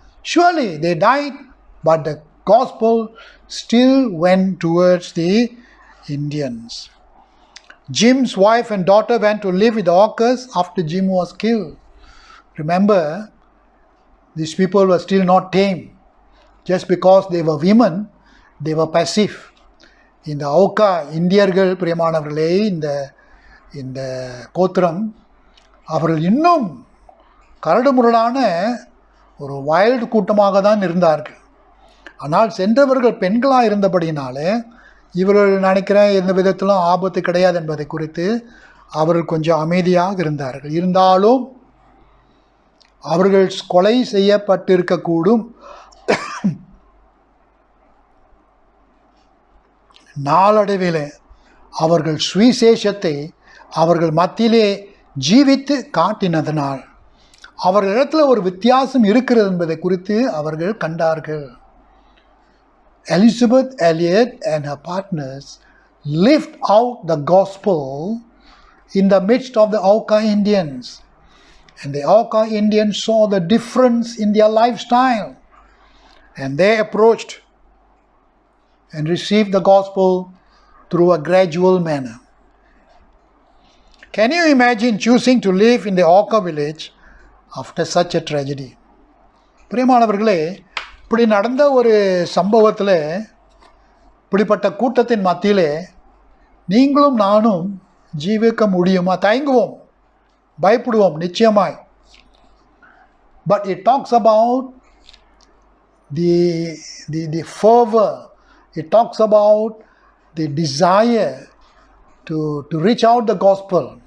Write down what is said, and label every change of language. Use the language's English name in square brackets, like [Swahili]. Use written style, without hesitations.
[English] Surely they died, but the gospel still went towards the Indians. Jim's wife and daughter went to live with the Aucas after Jim was killed. Remember, these people were still not tame. Just because they were women, they were passive. [Tamil] இந்த அவுக்கா இந்தியர்கள் பிரியமானவர்களே, இந்த கோத்திரம் அவர்கள் இன்னும் கரடுமுரடான ஒரு wild கூட்டமாக தான் இருந்தார்கள். ஆனால் சென்றவர்கள் பெண்களாக இருந்தபடினாலே இவர்கள் நினைக்கிற எந்த விதத்திலும் ஆபத்து கிடையாது என்பதை குறித்து அவர்கள் கொஞ்சம் அமைதியாக இருந்தார்கள். இருந்தாலும் அவர்கள் கொலை செய்யப்பட்டிருக்கக்கூடும். நாளடைவிலே அவர்கள் சுவிசேஷத்தை அவர்கள் மத்தியிலே ஜீவித்து காட்டினதனால் அவர்களிடத்தில் ஒரு வித்தியாசம் இருக்கிறது என்பதை குறித்து அவர்கள் கண்டார்கள். [English] Elizabeth Elliot and her partners lived out the gospel in the midst of the Auca Indians. And the Auca Indians saw the difference in their lifestyle. And they approached and received the gospel through a gradual manner. Can you imagine choosing to live in the Auca village after such a tragedy? [Tamil] பிரியமானவர்களே, இப்படி நடந்த ஒரு சம்பவத்தில், இப்படிப்பட்ட கூட்டத்தின் மத்தியிலே நீங்களும் நானும் ஜீவிக்க முடியுமா? தயங்குவோம், பயப்படுவோம் நிச்சயமாய். [English] But it talks about the fervor, it talks about the desire to reach out the gospel.